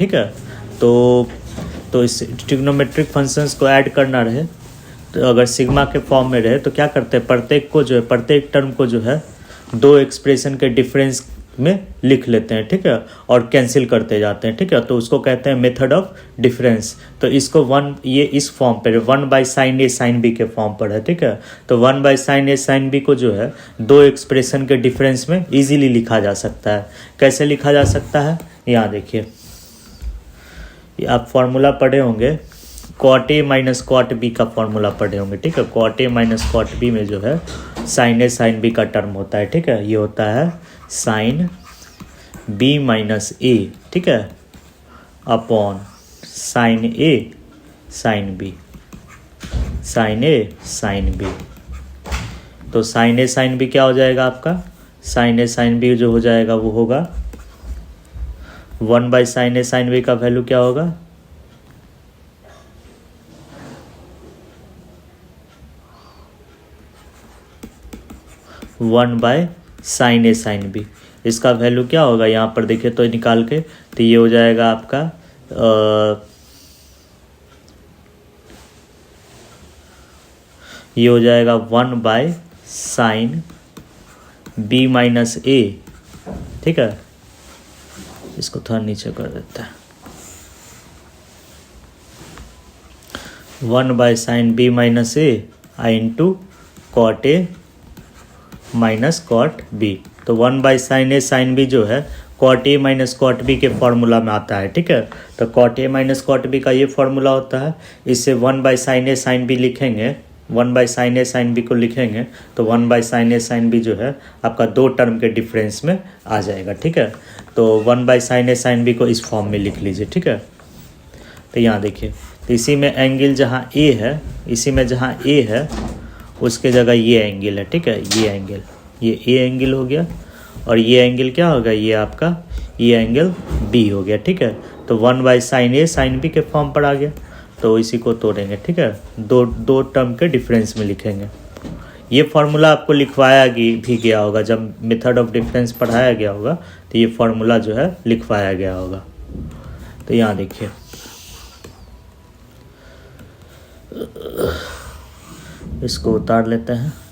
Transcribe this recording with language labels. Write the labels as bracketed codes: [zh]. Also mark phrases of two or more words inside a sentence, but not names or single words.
[hi] ठीक है तो इस [en] trigonometric functions [hi] को ऐड करना रहे तो अगर सिग्मा के फॉर्म में रहे तो क्या करते हैं, प्रत्येक को जो है प्रत्येक टर्म को जो है दो एक्सप्रेशन के डिफरेंस में लिख लेते हैं। ठीक है और कैंसिल करते जाते हैं। ठीक है तो उसको कहते हैं [en] method of difference. [hi] तो इसको ये इस फॉर्म पर [en] 1/sin a sin b [hi] के फॉर्म पर है। ठीक है तो [en] 1/sin a sin b [hi] को जो है दो एक्सप्रेशन के डिफरेंस में इजीली लिखा जा सकता है। कैसे लिखा जा सकता है, यहाँ देखिए आप फॉर्मूला पढ़े होंगे [en] cot a minus cot b [hi] का फॉर्मूला पढ़े होंगे। ठीक है [en] cot a minus cot b [hi] में जो है [en] sin a sin b [hi] का टर्म होता है। ठीक है ये होता है [en] sin b minus a. [hi] ठीक है अपॉन [en] sin a sin b, sin a sin b। [hi] तो [en] sin a sin b [hi] क्या हो जाएगा आपका, [en] sin a sin b [hi] जो हो जाएगा वो होगा [en] 1/sin a sin b [hi] का वैल्यू क्या होगा [en] 1/sin a sin b। [hi] इसका वैल्यू क्या होगा यहाँ पर देखिए तो निकाल के, तो ये हो जाएगा आपका ये हो जाएगा [en] 1/sin b minus a. [hi] ठीक है इसको थोड़ा नीचे कर देता है [en] 1/sin b minus a into cot a minus cot b. [hi] तो [en] 1/sin a sin b [hi] जो है [en] cot a minus cot b [hi] के फॉर्मूला में आता है। ठीक है तो [en] cot a minus cot b [hi] का ये फॉर्मूला होता है। इससे [en] 1/sin a sin b [hi] लिखेंगे, [en] 1/sin a sin b [hi] को लिखेंगे तो [en] 1/sin a sin b [hi] जो है आपका दो टर्म के डिफरेंस में आ जाएगा। ठीक है तो [en] 1/sin a sin b [hi] को इस फॉर्म में लिख लीजिए। ठीक है तो यहाँ देखिए तो इसी में एंगल जहाँ a है, इसी में जहाँ a है उसके जगह ये एंगल है। ठीक है ये एंगल, ये a एंगल हो गया और ये एंगल क्या होगा, ये आपका ये एंगल b हो गया। ठीक है तो [en] 1/sin a sin b [hi] के फॉर्म पर आ गया। तो इसी को तोड़ेंगे। ठीक है दो टर्म के डिफरेंस में लिखेंगे। ये फार्मूला आपको लिखवाया भी गया होगा जब [en] method of difference [hi] पढ़ाया गया होगा तो ये फार्मूला जो है लिखवाया गया होगा। तो यहाँ देखिए इसको उतार लेते हैं।